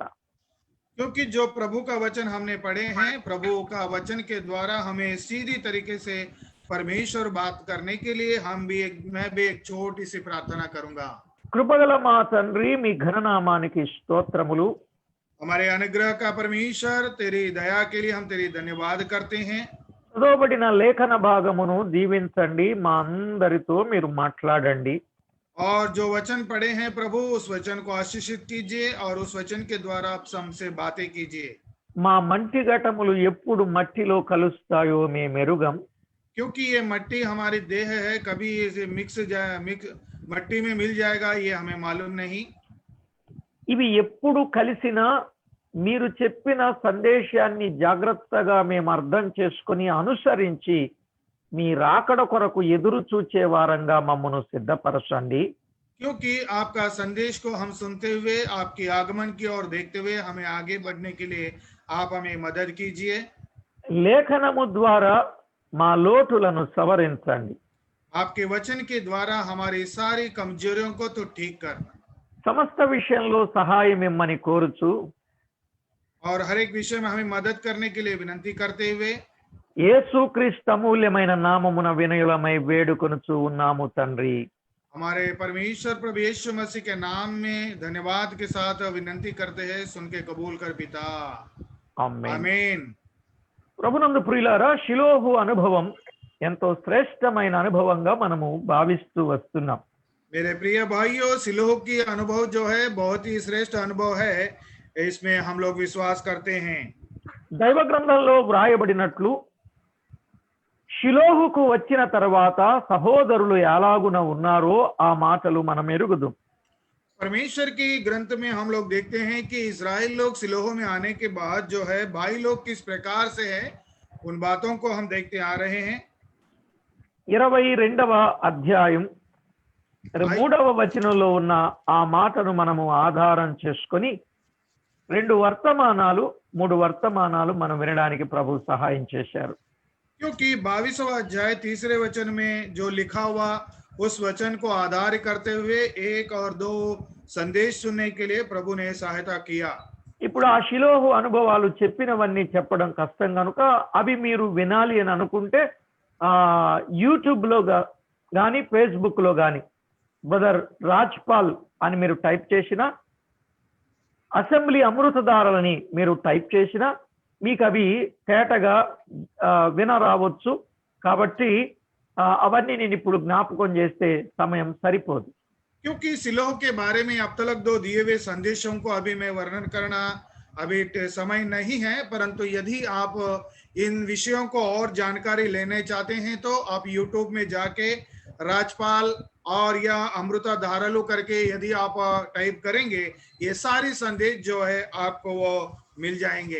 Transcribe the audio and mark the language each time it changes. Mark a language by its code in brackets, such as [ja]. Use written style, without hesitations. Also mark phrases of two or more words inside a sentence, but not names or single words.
[hi] क्योंकि जो प्रभु का वचन हमने पढ़े हैं, प्रभु का वचन के द्वारा हमें सीधी तरीके से परमेश्वर बात करने के लिए मैं भी एक छोटी सी प्रार्थना करूंगा। [te] కృపగల మా తండ్రి, మీ ఘననామానికి స్తోత్రములు. [hi] हमारे अनुग्रह का परमेश्वर, तेरी दया के लिए हम तेरी धन्यवाद करते हैं। [te] చదవబడిన లేఖన భాగమును దీవించండి, మా అందరితో మీరు మాట్లాడండి. [hi] और जो वचन पढ़े हैं प्रभु, उस वचन को आशीषित कीजिए और उस वचन के द्वारा आप हमसे बातें कीजिए। [te] మా మంటి ఘటములు ఎప్పుడు మట్టిలో కలుస్తాయో మేమెరుగం. [hi] क्योंकि ये मट्टी हमारी देह है, कभी इसे मिक्स मट्टी में मिल जाएगा ये हमें मालूम नहीं। [te] ఇవి ఎప్పుడు కలిసినా మీరు చెప్పిన సందేశాన్ని జాగ్రత్తగా మేము అర్థం చేసుకుని అనుసరించి మీ రాకడ కొరకు ఎదురు చూచే వారంగా మమ్మను సిద్ధపరచండి. [hi] क्योंकि आपका संदेश को हम सुनते हुए आपके आगमन की ओर देखते हुए हमें आगे बढ़ने के लिए आप हमें मदद कीजिए। [te] లేఖనము ద్వారా మా లోటులను సవరించండి. [hi] आपके वचन के द्वारा हमारी सारी कमजोरियों को तो ठीक करना। [te] సమస్త విషయంలో సహాయం ఇమ్మని కోరుచు [hi] और हर एक विषय में हमें मदद करने के लिए विनती करते हुए [te] యేసుక్రీస్తు అమూల్యమైన నామమున వినయులమై వేడుకొనుచు ఉన్నాము తండ్రి. [hi] हमारे परमेश्वर प्रभु यीशु मसीह के नाम में धन्यवाद के साथ विनती करते हैं, सुन के कबूल कर पिता, [te] ఆమేన్. [hi] आमीन। [te] ప్రభునందు ప్రియులారా, షిలోహు అనుభవం ఎంతో శ్రేష్టమైన అనుభవంగా మనము భావిస్తూ వస్తున్నాం. [hi] मेरे प्रिय भाइयों, सिलोह की अनुभव जो है बहुत ही श्रेष्ठ अनुभव है, इसमें हम लोग विश्वास करते हैं। [te] దైవ గ్రంథంలో వ్రాయబడినట్లు షిలోహుకు వచ్చిన తర్వాత సహోదరులు ఎలాగున ఉన్నారో ఆ మాటలు మనం ఎరుగుదు. [hi] परमेश्वर की ग्रंथ में हम लोग देखते हैं कि इजराइल लोग सिलोह में आने के बाद जो है भाई लोग किस प्रकार से है, उन बातों को हम देखते आ रहे हैं। [te] 22వ అధ్యాయం 3వ వచనంలో ఉన్న ఆ మాటను మనము ఆధారం చేసుకొని 3 వర్తమానాలు మనం వినడానికి ప్రభు సహాయం చేశారు. [hi] क्योंकि 22वां अध्याय 3 वचन में जो लिखा हुआ उस वचन को आधार करते हुए 1 और 2 संदेश सुनने के लिए प्रभु ने सहायता किया। [te] ఇప్పుడు ఆ షిలోహు అనుభవాలు చెప్పినవన్నీ చెప్పడం కష్టం కనుక అవి మీరు వినాలి అని అనుకుంటే యూట్యూబ్ లో కానీ ఫేస్బుక్ లో కానీ బ్రదర్ రాజ్పాల్ అని మీరు టైప్ చేసిన, అసెంబ్లీ అమృతధారలని మీరు టైప్ చేసిన మీకు అవి తేటగా వినరావచ్చు. కాబట్టి అవన్నీ నేను ఇప్పుడు జ్ఞాపకం చేస్తే సమయం సరిపోదు. [hi] क्योंकि सिलोह के बारे में अब तक 2 दिए हुए संदेशों को अभी मैं वर्णन करना अभी समय नहीं है, परंतु यदि आप इन विषयों को और जानकारी लेने चाहते हैं तो आप YouTube में जाके राजपाल और या अमृता धारालू करके यदि आप टाइप करेंगे, ये सारी संदेश जो है आपको वो मिल जाएंगे।